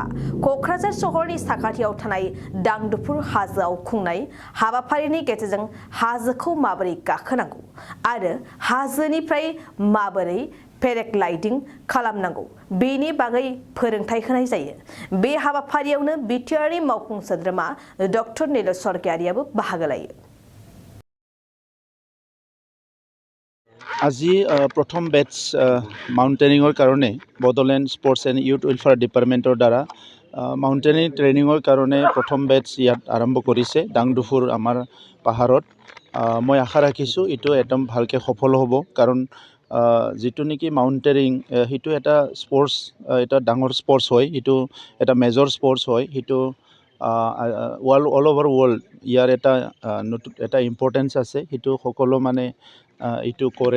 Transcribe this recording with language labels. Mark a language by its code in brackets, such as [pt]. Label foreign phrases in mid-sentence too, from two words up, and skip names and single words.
[brx] क'क्राझार सहरनि साखाथियाव थानाय दांदुफुर हाजोआव खुंनाय हाबाफारिनि गेजेरजों हाजोखौ माबोरै गाखोनांगौ आरो हाजोनिफ्राय माबोरै पेराग्लाइडिं खालामनांगौ बेनि बागै फोरोंथाय होनाय जायो। बे हाबाफारियावनो BTRनि मावफुं सोद्रोमा डक्टर नील सरगियारियाबो बाहागो लायो। [as] আজি প্ৰথম বেচ মাউণ্টেনিঙৰ কাৰণে বডোলেণ্ড স্পৰ্টছ এণ্ড ইউথ ৱেলফেয়াৰ ডিপাৰ্টমেণ্টৰ দ্বাৰা [en] mountaineering training [as] কাৰণে প্ৰথম বেচ ইয়াত আৰম্ভ কৰিছে দাংদুফুৰ আমাৰ পাহাৰত। মই আশা ৰাখিছোঁ এইটো একদম ভালকৈ সফল হ'ব, কাৰণ যিটো নেকি মাউণ্টেনিং সেইটো এটা স্পৰ্টছ, এটা ডাঙৰ স্পৰ্টছ হয়, সেইটো এটা [en] major sports [as] হয়, সেইটো [en] all over world [as] ইয়াৰ এটা ইম্পৰ্টেঞ্চ আছে, সেইটো সকলো মানে এইটো কৰে।